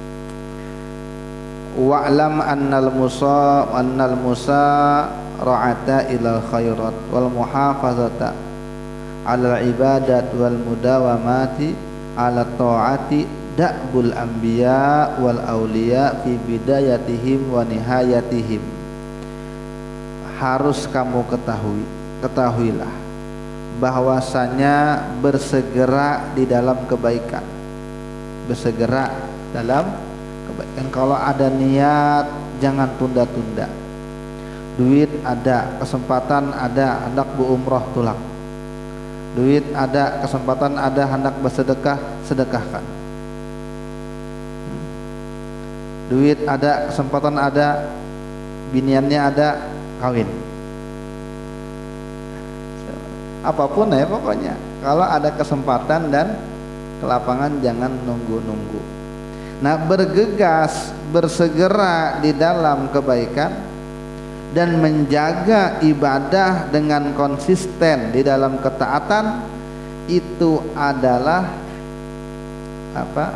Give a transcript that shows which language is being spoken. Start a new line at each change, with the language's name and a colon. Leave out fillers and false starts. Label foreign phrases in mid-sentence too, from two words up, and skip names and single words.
Arabic: واعلم أن المسارعة إلى الخيرات والمحافظة على العبادات والمداومة على الطاعات دأب الأنبياء والأولياء في بدايتهم ونهايتهم.
Indonesian: Harus kamu ketahuilah bahwasanya bersegera di dalam kebaikan, bersegera dalam kebaikan. Kalau ada niat jangan tunda-tunda. Duit ada, kesempatan ada, hendak berumrah tulak. Duit ada, kesempatan ada, hendak bersedekah, sedekahkan. Duit ada, kesempatan ada, biniannya ada, kawin. Apapun ya pokoknya, kalau ada kesempatan dan kelapangan jangan nunggu-nunggu. Nah, bergegas, bersegera di dalam kebaikan dan menjaga ibadah dengan konsisten di dalam ketaatan, itu adalah apa?